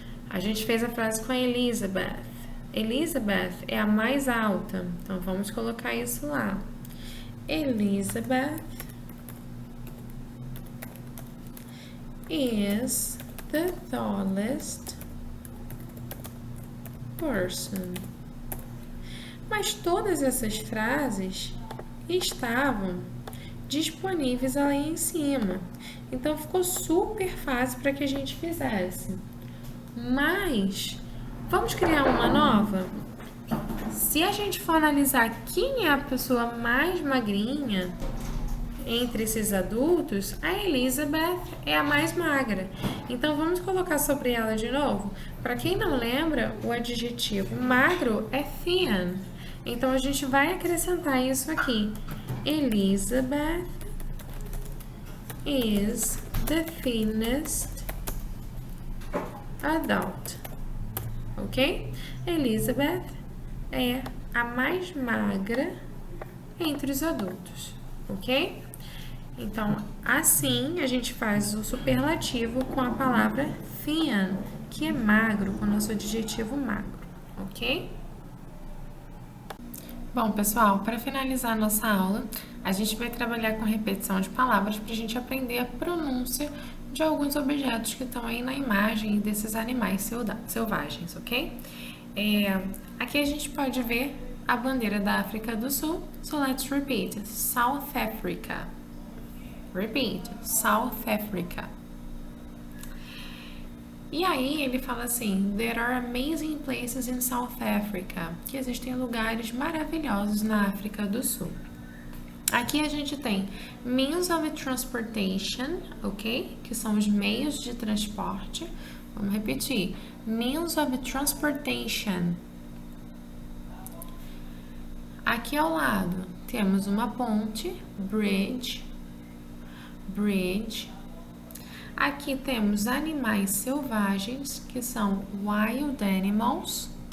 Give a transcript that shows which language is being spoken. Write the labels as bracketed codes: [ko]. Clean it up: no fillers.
[pt] A gente fez a frase com a Elizabeth. Elizabeth é a mais alta, então vamos colocar isso lá. [en] Elizabeth is the tallest person. [pt] Mas todas essas frases estavam disponíveis ali em cima. Então ficou super fácil para que a gente fizesse. Mas vamos criar uma nova? Se a gente for analisar quem é a pessoa mais magrinha entre esses adultos, a Elizabeth é a mais magra. Então vamos colocar sobre ela de novo? Para quem não lembra, o adjetivo magro é thin. Então a gente vai acrescentar isso aqui. [en] Elizabeth is the thinnest adult. Ok? [pt] Elizabeth é a mais magra entre os adultos. Ok? Então, assim a gente faz o superlativo com a palavra thin, que é magro, com o nosso adjetivo magro. Ok? Bom, pessoal, para finalizar a nossa aula, a gente vai trabalhar com repetição de palavras para a gente aprender a pronúncia de alguns objetos que estão aí na imagem desses animais selvagens, ok? Aqui a gente pode ver a bandeira da África do Sul, [en] so let's repeat. South Africa. Repeat. South Africa. [pt] E aí ele fala assim, [en] there are amazing places in South Africa, [pt] que existem lugares maravilhosos na África do Sul. Aqui a gente tem [en] means of transportation, [pt] ok? Que são os meios de transporte. Vamos repetir. [en] Means of transportation. [pt] Aqui ao lado temos uma ponte, bridge. Aqui temos animais selvagens, que são [en] wild animals.